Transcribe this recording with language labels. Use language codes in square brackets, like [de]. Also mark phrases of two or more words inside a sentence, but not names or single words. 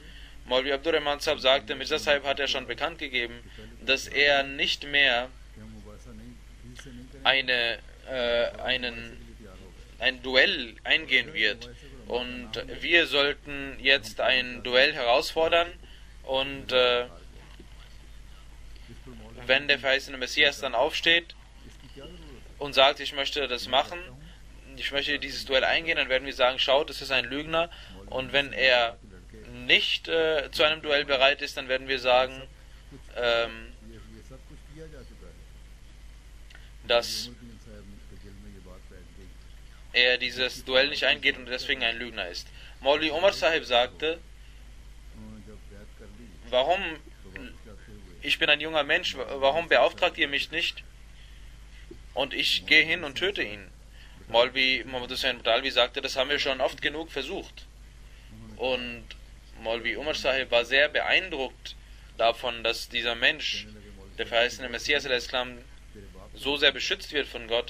[de] Maulvi Abdurrahman Sahib sagte, Mirza Sahib hat ja schon bekannt gegeben, dass er nicht mehr ein Duell eingehen wird, und wir sollten jetzt ein Duell herausfordern, und wenn der verheißene Messias dann aufsteht und sagt, ich möchte das machen, ich möchte dieses Duell eingehen, dann werden wir sagen, schaut, es ist ein Lügner. Und wenn er nicht zu einem Duell bereit ist, dann werden wir sagen, [ur] ये सब कुछ किया जा चुका है। [de] dass [ur] उमर साहब के दिल में ये बात बैठ गई [de] er dieses Duell nicht eingeht und deswegen ein Lügner ist. Maulvi Umar Sahib sagte, [ur] उन्होंने जब बैत कर ली [de] warum, [ur] तो वापस जाते हुए [de] ich bin ein junger Mensch, warum beauftragt ihr mich nicht? Und ich gehe hin und töte ihn. Maulvi Muhammad Hussain Badawi sagte, das haben wir schon oft genug versucht. Und Maulvi Umar Sahib war sehr beeindruckt davon, dass dieser Mensch, der verheißene Messias al-Islam, so sehr beschützt wird von Gott.